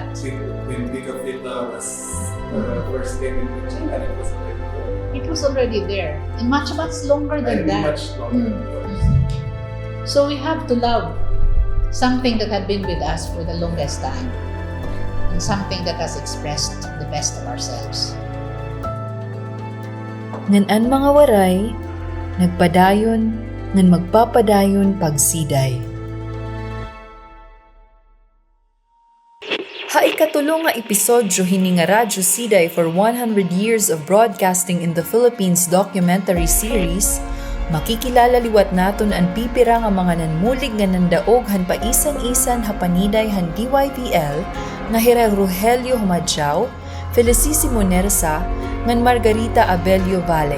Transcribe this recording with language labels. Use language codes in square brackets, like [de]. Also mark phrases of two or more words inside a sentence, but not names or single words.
[en] When Bigafita was first came into China, it was already there. It was already there. And much, much longer than And that. much longer. So we have to love something that had been with us for the longest time. And something that has expressed the best of ourselves. [war] Ngan mga waray, nagpadayon, ngan magpapadayon pagsiday. Haikatulong nga episodyo hini nga Radyo Siday [en] for 100 years of broadcasting in the Philippines [war] documentary series, makikilala liwat naton ang pipira nga mga nanmulig nga nandaog han paisan-isan hapaniday han DYVL nga Hira Rogelio Humadjaw, Felicissimo Nersa, ngan Margarita Abelio Valle.